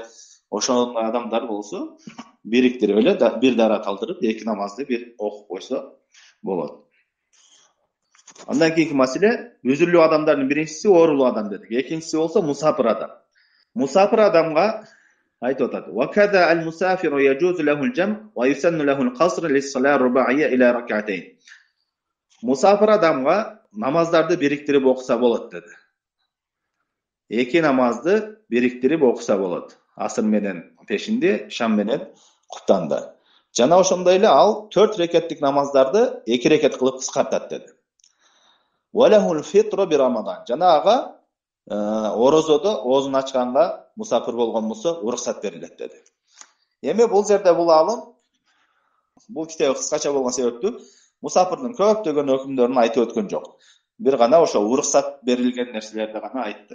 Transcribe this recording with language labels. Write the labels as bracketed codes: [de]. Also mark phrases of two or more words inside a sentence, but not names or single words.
[ky] Ошол адамдар болсо бириктирип эле бир дарат алдырып, эки намазды бир окуп койсо болот. Андан кийинки маселе үзүрлүү адамдардын биринчиси оорулуу адам дедик. Экинчиси болсо мусафир адам. Мусафир адамга айтып атат. [ar] وكذا المسافر يجوز له الجمع ويسن له القصر للصلاة الرباعية إلى ركعتين. [ky] Мусафир адамга намаздарды бириктирип окуса болот деди. Эки намазды бириктирип окуса болот. Асыр менен пешинди, шам менен куптанды. Жана ошондой эле ал 4 рекеттик намаздарды 2 рекет кылып кыскартат деди. [ar] وله الفطر برمضان. [ky] Жана ага орозодо оозун ачканга мусафир болгон болсо уруксат берилет деди. Эми бул жерде бул алым бул китеп кыскача болгон себептүү мусафирдин көптөгөн өкүмдөрүн айтып өткөн жок. Бир гана ошо уруксат берилген нерселерди гана айтты.